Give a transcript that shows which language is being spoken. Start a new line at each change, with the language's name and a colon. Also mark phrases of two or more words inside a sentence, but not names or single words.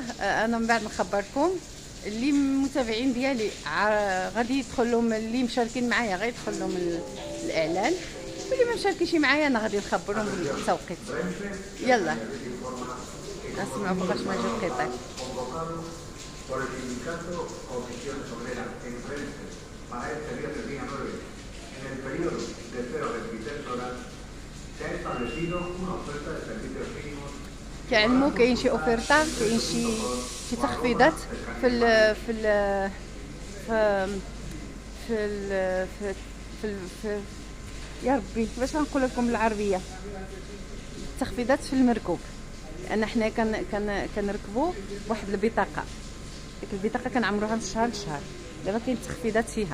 Arabic: انا من بعد نخبركم. اللي متابعين ديالي غادي يدخل لهم، اللي مشاركين معايا غيدخل لهم الاعلان، واللي ما مشاركينش معايا انا غادي نخبرهم بالتوقيت. يلا نسمعوا فوقاش ما جا القطار.
Spanish: En el periodo de 0 a 23 horas se ha establecido una oferta de servicios mínimos.
Arabic: كيعلموا كاين شي اوفيرتا، كاين شي تخفيضات في ال في ال في ال في في, في يا ربي باش نقول لكم بالعربيه، التخفيضات في المركوب. لان حنا كنركبوا واحد البطاقه، ديك البطاقه كنعمروها من شهر لشهر، دابا كاين تخفيضات فيها.